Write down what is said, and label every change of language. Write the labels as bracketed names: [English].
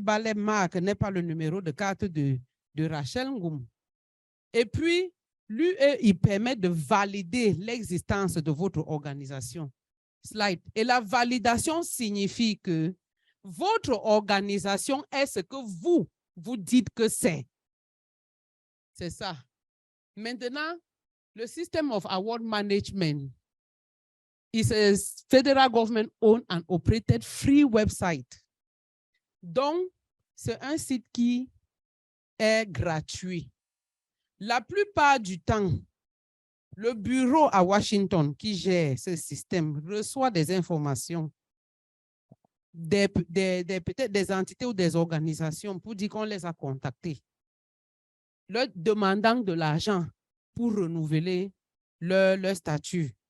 [French] Ballet Marc n'est pas le numéro de carte de Rachel Ngoum. Et puis, l'UEI permet de valider l'existence de votre organisation. Slide. Et la validation signifie que votre organisation est ce que vous dites que c'est. C'est ça. Maintenant, le [English] System of Award Management is a federal government-owned and operated free website. [French] Donc, c'est un site qui est gratuit. La plupart du temps, le bureau à Washington qui gère ce système reçoit des informations peut-être des entités ou des organisations pour dire qu'on les a contactés, leur demandant de l'argent pour renouveler leur statut.